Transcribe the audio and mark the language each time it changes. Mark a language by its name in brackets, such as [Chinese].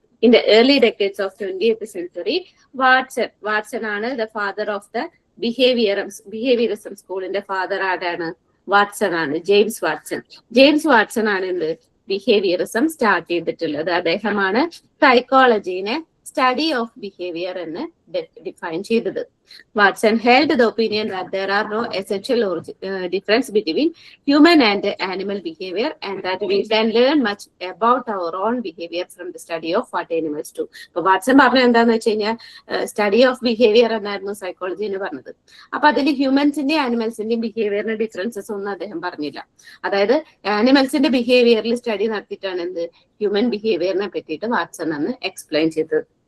[English] in the early decades of 20th century, [Malayalam] Watson ആണ് the father of the behaviourism സ്കൂളിന്റെ father ആരാണ്, Watson ആണ്, James Watson ആണ് എന്ത്, ബിഹേവിയറിസം സ്റ്റാർട്ട് ചെയ്തിട്ടുള്ളത്. അദ്ദേഹമാണ് സൈക്കോളജിനെ സ്റ്റഡി ഓഫ് ബിഹേവിയർ എന്ന് ഡിഫൈൻ ചെയ്തത്. [English] Watson held the opinion that there are no essential difference between human and animal behavior and that we can learn much about our own behavior from the study of what animals do. [Malayalam] അപ്പൊ Watson പറഞ്ഞത് എന്താന്ന് വെച്ച് കഴിഞ്ഞാൽ study of behaviour എന്നായിരുന്നു psychology എന്ന് പറഞ്ഞത്. അപ്പൊ അതിൽ ഹ്യൂമൻസിന്റെയും ആനിമൽസിന്റെയും ബിഹേവിയറിന്റെ ഡിഫറൻസസ് ഒന്നും അദ്ദേഹം പറഞ്ഞില്ല. അതായത് ആനിമൽസിന്റെ ബിഹേവിയറിൽ സ്റ്റഡി നടത്തിയിട്ടാണ് എന്ത്, ഹ്യൂമൻ ബിഹേവിയറിനെ പറ്റിയിട്ട് വാട്സൺ അന്ന് എക്സ്പ്ലെയിൻ ചെയ്തത്.